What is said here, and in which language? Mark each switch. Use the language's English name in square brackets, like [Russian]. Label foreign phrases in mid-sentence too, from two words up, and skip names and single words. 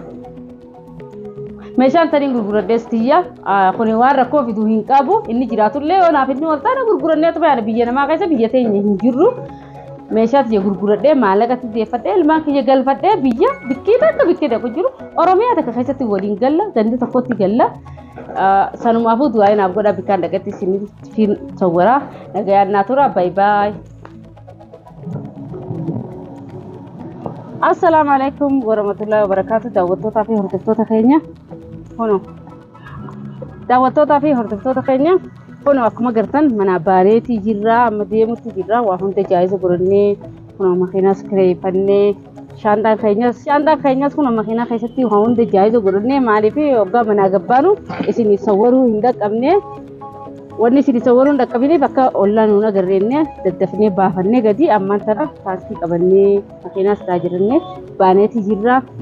[Oromo] meeshaan taniin gurguraddees tiyya kuni waan rakkoo fiduu hin qabu inni jiraatullee yoo naaf inni waltaana gurgurannee tuba biyya namaa keessa biyya teenya hin jirru meeshaa tiyya gurguradhee maallaqatti deeffadhee ilmaan kiyya galfadhee biyya bikkii takka bikkii dhaqu jiru Oromiyaa takka keessatti waliin galla gandi tokkotti galla sanumaafuu du'aayi naaf godhaa bikkaan dhaqatti isiniif sawwaraa nagayaan naa tura baay baay. [Arabic] السلام عليكم ورحمة الله وبركاته [Oromo] daawwattootaa fi hordoftoota keenya hono daawwattootaa fi hordoftoota keenya hono akkuma gartan mana baareetii jirra amma deemutti jirra waa hunda jaayiza godhannee hono makiinaas kireeffannee shaandaan keenyas hono makiinaa keessatti waa hunda jaayiza godhannee maaliif waggaa manaa gabbaanu isin sawwaruu hin dhaqqabne wanni isin sawwaruun dhaqqabiniif akka ollaan nuun agarreenne daddafnee baafannee gadi ammaan tana taaksii qabannee makiinaas taa jirannee baaneetii jirra.